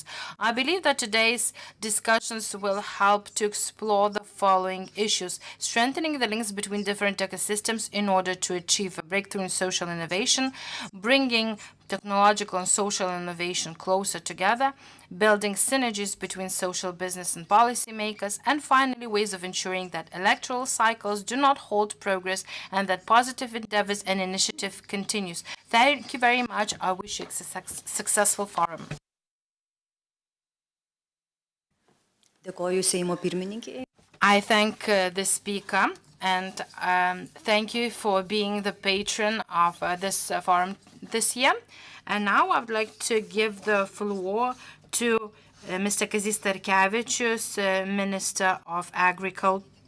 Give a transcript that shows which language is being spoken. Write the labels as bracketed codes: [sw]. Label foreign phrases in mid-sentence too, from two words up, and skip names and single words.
[en] I believe that today's discussions will help to explore the following issues: strengthening the links between different ecosystems in order to achieve a breakthrough in social innovation, bringing technological and social innovation closer together, building synergies between social business and policymakers, and finally, ways of ensuring that electoral cycles do not halt progress and that positive endeavors and initiative continues. Thank you very much. I wish you a successful forum. [lt] Dėkoju Seimo pirmininkei. [en] I thank the speaker and thank you for being the patron of this forum this year. And now I would like to give the floor to Mr. Kazys Starkevičius, Minister of Agriculture.